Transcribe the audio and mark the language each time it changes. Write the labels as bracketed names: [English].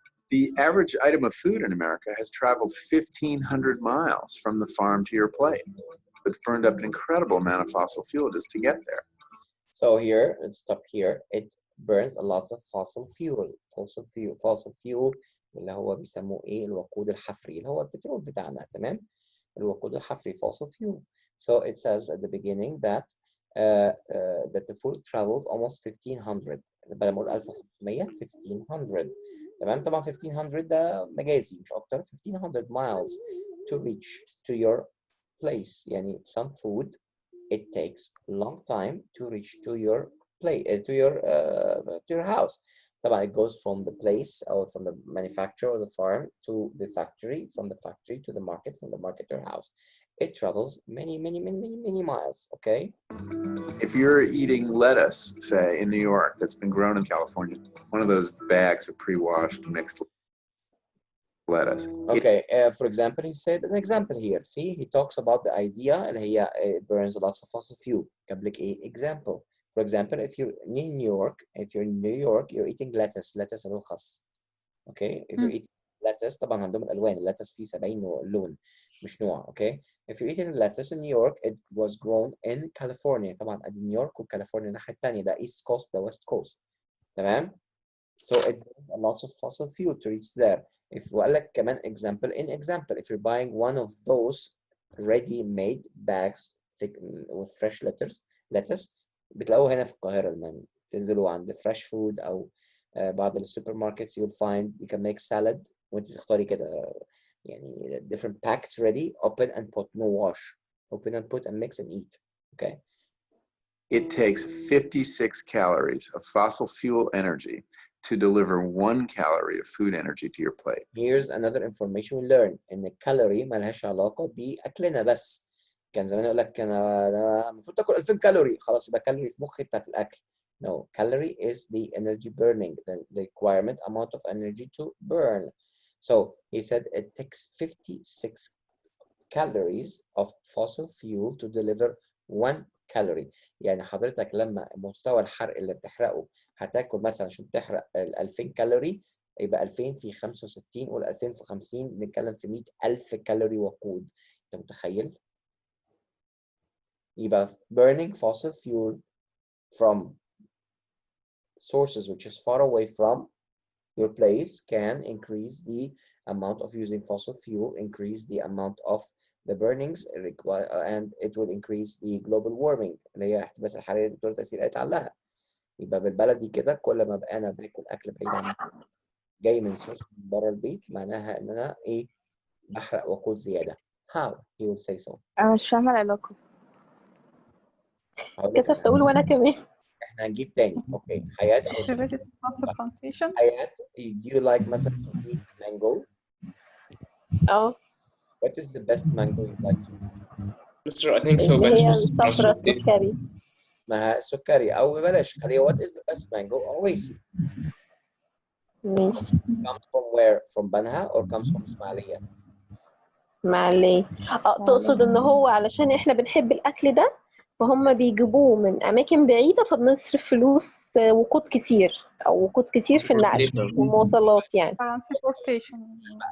[English] The average item of food in America has traveled 1,500 miles from the farm to your plate. It's burned up an incredible amount of fossil fuel just to get there. So here, let's stop here. It burns a lot of fossil fuel. [Arabic] Fossil fuel اللي هو بيسموه ايه؟ الوقود الحفري اللي هو البترول بتاعنا، تمام؟ الوقود الحفري fossil fuel. [English] So it says at the beginning that that the food travels almost 1500. [Arabic] بدل ما اقول 1500 1500. تمام؟ طبعا 1500 ده مجازي مش اكتر. [English] 1500 miles to reach to your place. يعني some food it takes a long time to reach to your place, to your house. طبعا it goes from the place or from the manufacturer or the farm to the factory, from the factory to the market, from the market to your house. It travels many miles, okay? If you're eating lettuce, say, in New York, that's been grown in California, one of those bags of pre-washed mixed lettuce. Okay, for example, he said an example here. See, he talks about the idea [Arabic] اللي هي [English] it burns a lot of fossil fuel. [Arabic] جاب لك ايه example. [English] For example, if you're in New York, you're eating lettuce [Arabic] اللي هو الخس. [English] Okay, if you're eating lettuce [Arabic] طبعا عندهم الألوان، اللتس فيه 70 لون مش نوع. [English] Okay, if you're eating lettuce in New York, it was grown in California. [Arabic] طبعا ادي نيويورك وكاليفورنيا الناحية التانية، ده East Coast ده West Coast. [English] تمام؟ So it burns a lot of fossil fuel to reach there. If [Arabic] وقال لك كمان [English] example, if you're buying one of those ready-made bags with fresh lettuce [Arabic] بتلاقوه هنا في القاهرة لما تنزلوا عند [English] fresh food [Arabic] أو بعض السوبر ماركتس [English] you'll find you can make salad [Arabic] وانت تختاري كده يعني [English] different packs ready, open and put, no wash, open and put and mix and eat. Okay. It takes 56 calories of fossil fuel energy to deliver 1 calorie of food energy to your plate. Here's another information we learn [Arabic] إن الكالوري مالهاش علاقة بأكلنا بس. كان زمان يقول لك أنا المفروض تاكل 2000 كالوري، خلاص يبقى كالوري في مخي بتاعت الأكل. [English] No, calorie is the energy burning, the requirement amount of energy to burn. So he said it takes 56 calories of fossil fuel to deliver 1 calorie. [Arabic] يعني حضرتك لما مستوى الحرق اللي بتحرقه هتاكل مثلا عشان تحرق 2000 كالوري، يبقى 2000 في 65 ولا 2000 في 50 بنتكلم في 100,000 كالوري وقود. انت متخيل؟ يبقى [English] burning fossil fuel from sources which is far away from your place can increase the amount of using fossil fuel, increase the amount of the burnings and it will increase the global warming [Arabic] اللي هي احتباس الحراري اللي دكتور تأثير قالت عليها. يبقى بالبلدي كده كل ما بقى انا باكل اكل بعيد عن جاي من سورس من بره البيت معناها ان انا ايه بحرق وقود زياده. [English] How he will say so. [Arabic] أنا مش فاهمة العلاقة. كسفت أقول وأنا كمان. احنا هنجيب تاني. اوكي حياة او [English] related to fossil plantation. حياة, do you like مثلا to eat mango? What is the best mango you like to eat? Mr. I think so. [Arabic] اللي هي الصفرة السكري. ما سكري او بلاش خليها. [English] What is the best mango? Oasis. [Arabic] ماشي. [English] Comes from where? From Banha or comes from إسماعيلية؟ [Arabic] إسماعيلية. تقصد إن هو علشان إحنا بنحب الأكل ده فهم بيجيبوه من أماكن بعيدة فبنصرف فلوس وقود كتير أو وقود كتير في النقل والمواصلات يعني. [English] transportation.